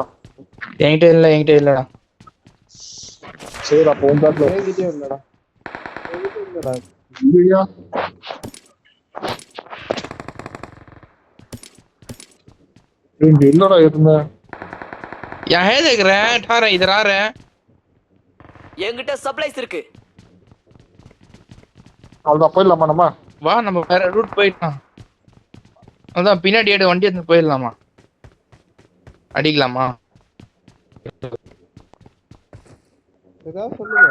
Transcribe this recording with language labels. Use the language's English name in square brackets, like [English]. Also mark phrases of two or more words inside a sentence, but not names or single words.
[Tamil] என்கிட்ட இல்லடா. சரி அப்போ உன் பேக்ல என்கிட்டயும் இல்லடா. இல்லடா. இல்லையா? இங்க இல்லடா எதுவுமே. [Hindi] யா है देख रहे हैं 18 इधर आ रहे हैं. [Tamil] என்கிட்ட சப்ளைஸ் இருக்கு. அவ்வளோதான் போயிடலாமா நம்ம? வா நம்ம வேற ரூட் போயிடலாம். அதான் பின்னாடி ஏடு வண்டி எடுத்து போயிடலாமா? அடிக்கலாமா? ஏதாவது சொல்லுங்க.